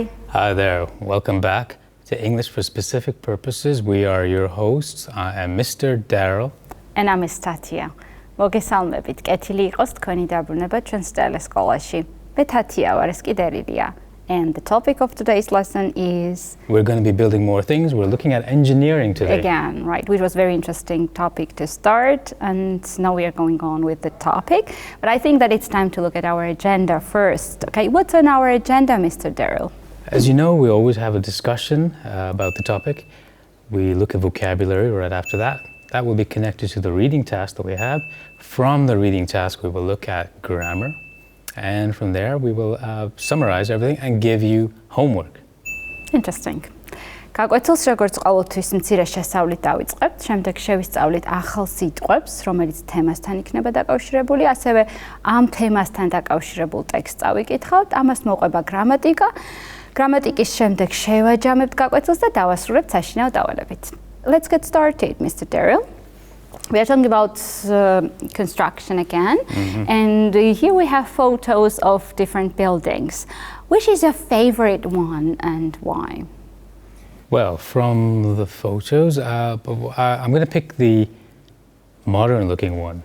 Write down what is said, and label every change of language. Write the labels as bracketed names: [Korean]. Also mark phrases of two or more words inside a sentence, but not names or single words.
[English] Hi there, welcome back to English for Specific Purposes. We are your hosts. I am Mr. Daryl. And I'm Miss Thatia. [Georgian] მოგესალმებით, კეთილი იყოს თქვენი დაბრუნება ჩვენს ტელესკოლაში. მე თათია ვარ, ეს კი დერილია. [English] And the topic of today's lesson is... We're going to be building more things. We're looking at engineering today. Again, right, which was a very interesting topic to start. And now we are going on with the topic. But I think that it's time to look at our agenda first. Okay, what's on our agenda, Mr. Daryl? As you know, we always have a discussion about the topic. We look at vocabulary right after that. That will be connected to the reading task that we have. From the reading task, we will look at grammar. And from there, we will summarize everything and give you homework. Interesting. [Georgian] გაკვეთილს როგორც ყოველთვის მცირე შესწავლით დავიწყებთ, შემდეგ შევისწავლით ახალ სიტყვებს, რომელიც თემასთან იქნება დაკავშირებული, ასევე ამ თემასთან დაკავშირებულ ტექსტს წავიკითხავთ, ამას მოყვება გრამატიკა. გრამატიკის შემდეგ შევაჯამებთ გაკვეთილს და დავასრულებთ საშინაო დავალებით. [English] Let's get started, Mr. Daryl. We are talking about construction again, and here we have photos of different buildings. Which is your favorite one and why? Well, from the photos, I'm going to pick the modern-looking one.